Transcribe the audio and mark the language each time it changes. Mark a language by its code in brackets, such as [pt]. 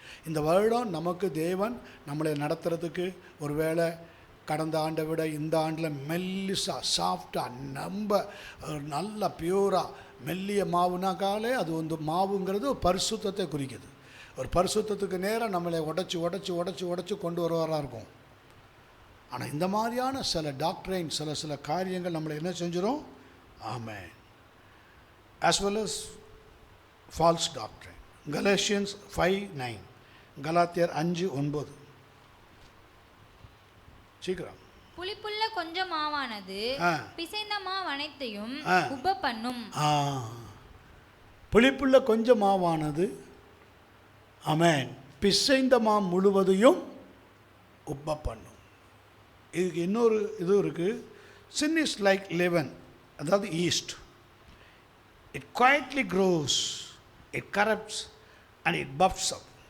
[ta] இந்த வருடம் நமக்கு தேவன் நம்மளை நடத்துறதுக்கு ஒருவேளை கடந்த ஆண்டை விட இந்த ஆண்டில் மெல்லிசாக சாஃப்டாக நம்ம நல்ல பியூராக மெல்லிய மாவுனாக்காலே அது வந்து மாவுங்கிறது ஒரு பரிசுத்தத்தை குறிக்குது. ஒரு பரிசுத்தத்துக்கு நேரம் நம்மளை உடச்சி கொண்டு வருவாராக இருக்கும். ஆனால் இந்த மாதிரியான சில டாக்டரைன், சில காரியங்கள் நம்மளை என்ன செஞ்சிடும்? ஆமென். [en] as well as false doctrine. [ta] Galatians 5:9, கலாத்தியர் 5:9. சீக்கிரம். புளிப்புள்ள கொஞ்சம் மாவானது பிசைந்த மாவு அனைத்தையும் உப்ப பண்ணும். புளிப்புள்ள கொஞ்சம் மாவானது, ஆமென், பிசைந்த மா முழுவதையும் உப்ப பண்ணும். இதுக்கு இன்னொரு இது இருக்குது. [en] sin is like leaven, [ta] அதாவது east. [en] it quietly grows, it corrupts and it buffs up.